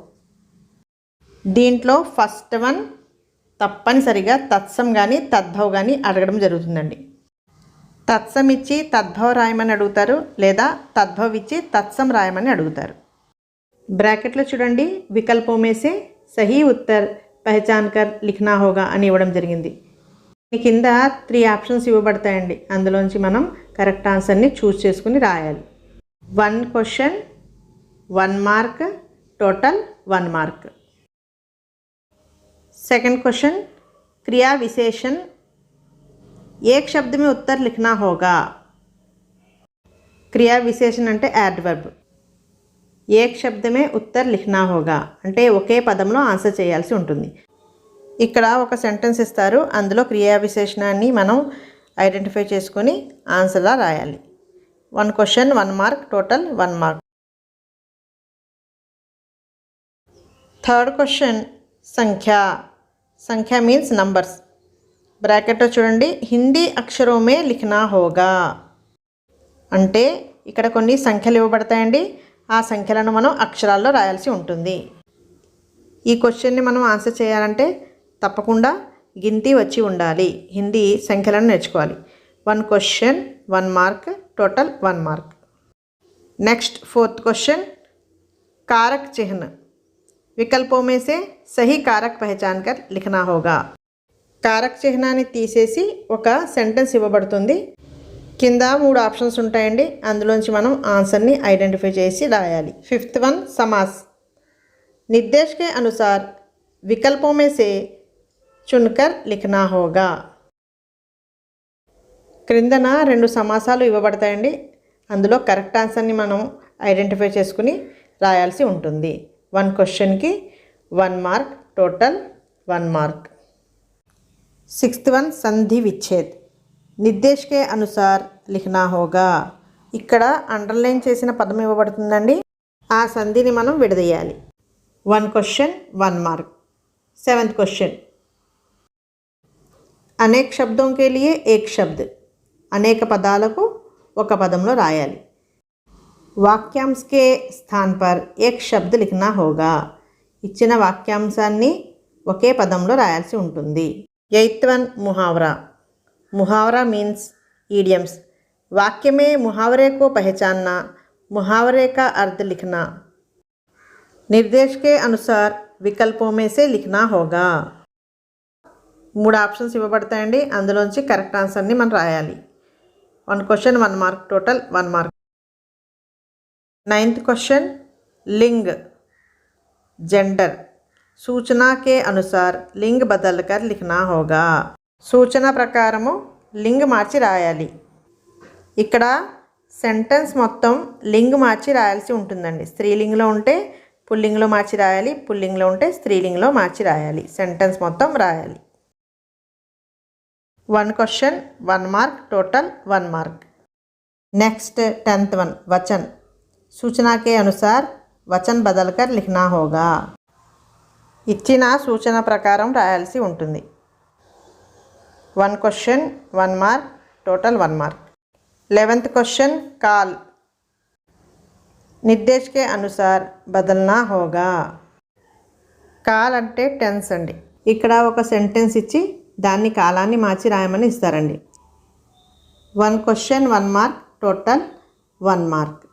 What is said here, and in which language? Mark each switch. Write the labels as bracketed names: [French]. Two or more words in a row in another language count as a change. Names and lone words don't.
[Telugu] దీంట్లో [English] first one [Telugu] తప్పనిసరిగా తత్సం కానీ తద్భవ్ కానీ అడగడం జరుగుతుందండి. తత్సం ఇచ్చి తద్భవ్ రాయమని అడుగుతారు, లేదా తద్భవ్ ఇచ్చి తత్సం రాయమని అడుగుతారు. బ్రాకెట్లో చూడండి, [Hindi] विकल्पों में से सही उत्तर पहचान कर लिखना होगा [Telugu] అని ఇవ్వడం జరిగింది. ఈ కింద 3 ఆప్షన్స్ ఇవ్వబడతాయండి. అందులోంచి మనం [English] correct answer [Telugu] చూస్ చేసుకుని రాయాలి. [English] 1 question 1 mark, total 1 mark. second question, [Hindi] क्रिया विशेषण एक शब्द में उत्तर लिखना होगा. क्रिया विशेषण [Telugu] అంటే యాడ్వర్బ్. [Hindi] एक शब्द में उत्तर लिखना होगा [Telugu] అంటే ఒకే పదంలో ఆన్సర్ చేయాల్సి ఉంటుంది. ఇక్కడ ఒక సెంటెన్స్ ఇస్తారు, అందులో క్రియా విశేషణాన్ని మనం ఐడెంటిఫై చేసుకొని ఆన్సర్లా రాయాలి. [English] 1 question 1 mark, total 1 mark. third question, సంఖ్య means numbers. [Telugu] బ్రాకెట్లో చూడండి, [Hindi] हिंदी अक्षरों में लिखना होगा [Telugu] అంటే ఇక్కడ కొన్ని సంఖ్యలు ఇవ్వబడతాయండి. ఆ సంఖ్యలను మనం అక్షరాల్లో రాయాల్సి ఉంటుంది. ఈ క్వశ్చన్ని మనం ఆన్సర్ చేయాలంటే తప్పకుండా గిన్తి వచ్చి ఉండాలి. హిందీ సంఖ్యలను నేర్చుకోవాలి. [English] 1 question 1 mark, total 1 mark. next fourth question, [Hindi] कारक चिन्ह వికల్పోं में से सही कारक पहचान कर लिखना होगा. [Telugu] కారక చిహ్నాన్ని తీసేసి ఒక సెంటెన్స్ ఇవ్వబడుతుంది. కింద 3 ఆప్షన్స్ ఉంటాయండి, అందులోంచి మనం ఆన్సర్ని ఐడెంటిఫై చేసి రాయాలి. [English] fifth one, [Hindi] समास. निर्देश के अनुसार विकल्पों में से चुनकर लिखना होगा. [Telugu] క్రిందన 2 సమాసాలు ఇవ్వబడతాయండి, అందులో [English] correct answer [Telugu] మనం ఐడెంటిఫై చేసుకుని రాయాల్సి ఉంటుంది. [English] 1 question 1 mark, total 1 mark. sixth one, [Hindi] संधि विच्छेद. निर्देश के अनुसार लिखना होगा. [Telugu] ఇక్కడ అండర్లైన్ చేసిన పదం ఇవ్వబడుతుందండి, ఆ సంధిని మనం విడదీయాలి. [English] 1 question 1 mark. seventh question, [Hindi] अनेक शब्दों के लिए एक शब्द. [Telugu] అనేక పదాలకు ఒక పదంలో రాయాలి. [Hindi] वाक्यांश के स्थान पर एक शब्द लिखना होगा. [Telugu] ఇచ్చిన వాక్యాంశాన్ని ఒకే పదంలో రాయాల్సి ఉంటుంది. [English] eighth one, मुहावरा means idioms. [Hindi] वाक्य में मुहावरे को पहचानना, मुहावरे का अर्थ लिखना. निर्देश के अनुसार विकल्पों में से लिखना होगा. [Telugu] 3 ఆప్షన్స్ ఇవ్వబడతాయండి, అందులోంచి [English] correct answer [Telugu] మనం రాయాలి. [English] 1 question 1 mark, total 1 mark. ninth question, [Hindi] लिंग जेंडर. सूचना के अनुसार लिंग बदल कर लिखना होगा. [Telugu] సూచన ప్రకారము లింగ్ మార్చి రాయాలి. ఇక్కడ సెంటెన్స్ మొత్తం లింగ్ మార్చి రాయాల్సి ఉంటుందండి. స్త్రీలింగ్లో ఉంటే పుల్లింగ్లో మార్చి రాయాలి, పుల్లింగ్లో ఉంటే స్త్రీలింగ్లో మార్చి రాయాలి. సెంటెన్స్ మొత్తం రాయాలి. [English] 1 question 1 mark, total 1 mark. next 10th one, వచన్. [Hindi] सूचना के अनुसार वचन बदल कर लिखना होगा. [Telugu] ఇచ్చిన సూచన ప్రకారం రాయాల్సి ఉంటుంది. [English] 1 question 1 mark, total 1 mark. 11th question, [Hindi] काल. निर्देश के अनुसार बदलना होगा. [Telugu] కాల్ అంటే టెన్స్ అండి. ఇక్కడ ఒక సెంటెన్స్ ఇచ్చి దాన్ని కాలాన్ని మార్చి రాయమని ఇస్తారండి. [English] 1 question 1 mark, total 1 mark.